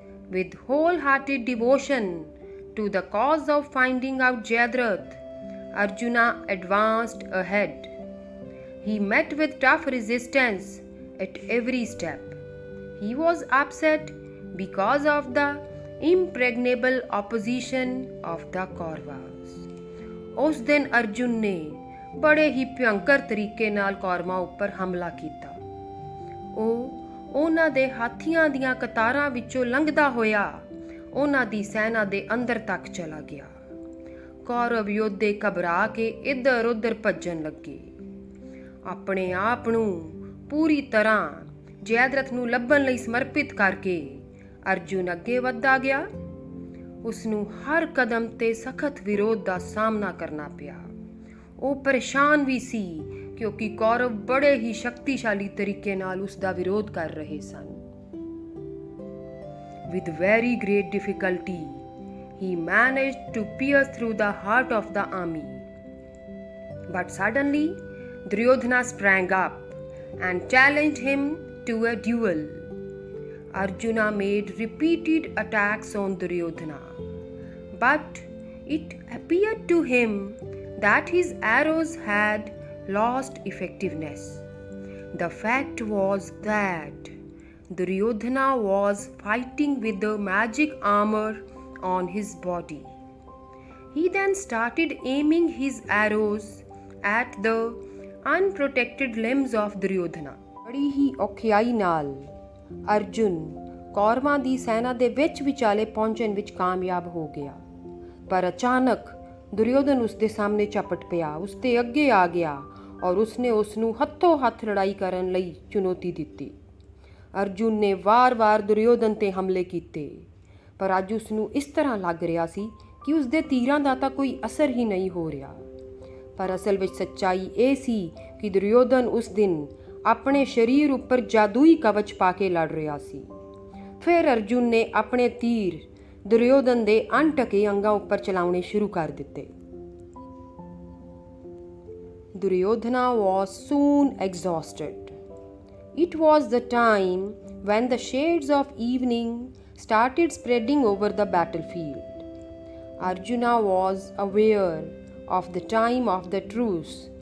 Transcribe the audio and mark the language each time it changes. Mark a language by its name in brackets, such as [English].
[English] With wholehearted devotion to the cause of finding out Jayadratha, Arjuna advanced ahead. He met with tough resistance at every step. He was upset because of the impregnable opposition of the Kauravas. [Punjabi] ਉਸ ਦਿਨ ਅਰਜੁਨ ਨੇ ਬੜੇ ਹੀ ਭਿਅੰਕਰ ਤਰੀਕੇ ਨਾਲ ਕੌਰਵਾਂ ਉੱਪਰ ਹਮਲਾ ਕੀਤਾ। ਉਹ ਉਹਨਾਂ ਦੇ ਹਾਥੀਆਂ ਦੀਆਂ ਕਤਾਰਾਂ ਵਿੱਚੋਂ ਲੰਘਦਾ ਹੋਇਆ ਉਹਨਾਂ ਦੀ ਸੈਨਾ ਦੇ ਅੰਦਰ ਤੱਕ ਚਲਾ ਗਿਆ। ਕੌਰਵ ਯੋਧੇ ਘਬਰਾ ਕੇ ਇੱਧਰ ਉੱਧਰ ਭੱਜਣ ਲੱਗੇ। ਆਪਣੇ ਆਪ ਨੂੰ ਪੂਰੀ ਤਰ੍ਹਾਂ ਜੈਦਰਥ ਨੂੰ ਲੱਭਣ ਲਈ ਸਮਰਪਿਤ ਕਰਕੇ ਅਰਜੁਨ ਅੱਗੇ ਵੱਧਦਾ ਗਿਆ। ਉਸ ਨੂੰ ਹਰ ਕਦਮ 'ਤੇ ਸਖਤ ਵਿਰੋਧ ਦਾ ਸਾਹਮਣਾ ਕਰਨਾ ਪਿਆ। ਉਹ ਪਰੇਸ਼ਾਨ ਵੀ ਸੀ ਕਿਉਂਕਿ ਕੌਰਵ ਬੜੇ ਹੀ ਸ਼ਕਤੀਸ਼ਾਲੀ ਤਰੀਕੇ ਨਾਲ ਉਸ ਦਾ ਵਿਰੋਧ ਕਰ ਰਹੇ ਸਨ। [English] With very great difficulty, he managed to pierce through the heart of the army. But suddenly, Duryodhana sprang up and challenged him to a duel. Arjuna made repeated attacks on Duryodhana, but it appeared to him that his arrows had lost effectiveness. The fact was that Duryodhana was fighting with the magic armor on his body. He then started aiming his arrows at the unprotected limbs of Duryodhana. [Punjabi] ਬੜੀ ਹੀ ਔਖਿਆਈ ਨਾਲ ਅਰਜੁਨ ਕੌਰਵਾਂ ਦੀ ਸੈਨਾ ਦੇ ਵਿੱਚ ਵਿਚਾਲੇ ਪਹੁੰਚਣ ਵਿੱਚ ਕਾਮਯਾਬ ਹੋ ਗਿਆ, ਪਰ ਅਚਾਨਕ ਦੁਰਯੋਧਨ ਉਸ ਦੇ ਸਾਹਮਣੇ ਝਪਟ ਪਿਆ, ਉਸ ਦੇ ਅੱਗੇ ਆ ਗਿਆ ਔਰ ਉਸਨੇ ਉਸ ਨੂੰ ਹੱਥੋਂ ਹੱਥ ਲੜਾਈ ਕਰਨ ਲਈ ਚੁਣੌਤੀ ਦਿੱਤੀ। ਅਰਜੁਨ ਨੇ ਵਾਰ-ਵਾਰ ਦੁਰਯੋਧਨ 'ਤੇ ਹਮਲੇ ਕੀਤੇ, ਪਰ ਅੱਜ ਉਸ ਨੂੰ ਇਸ ਤਰ੍ਹਾਂ ਲੱਗ ਰਿਹਾ ਸੀ ਕਿ ਉਸ ਦੇ ਤੀਰਾਂ ਦਾ ਤਾਂ ਕੋਈ ਅਸਰ ਹੀ ਨਹੀਂ ਹੋ ਰਿਹਾ। ਪਰ ਅਸਲ ਵਿੱਚ ਸੱਚਾਈ ਇਹ ਸੀ ਕਿ ਦੁਰਯੋਧਨ ਉਸ ਦਿਨ ਆਪਣੇ ਸਰੀਰ ਉੱਪਰ ਜਾਦੂਈ ਕਵਚ ਪਾ ਕੇ ਲੜ ਰਿਹਾ ਸੀ। ਫਿਰ ਅਰਜੁਨ ਨੇ ਆਪਣੇ ਤੀਰ ਦੁਰਯੋਧਨ ਦੇ ਅਣਢਕੇ ਅੰਗਾਂ ਉੱਪਰ ਚਲਾਉਣੇ ਸ਼ੁਰੂ ਕਰ ਦਿੱਤੇ। [English] Duryodhana was soon exhausted. It was the time when the shades of evening started spreading over the battlefield. Arjuna was aware of the time of the truce.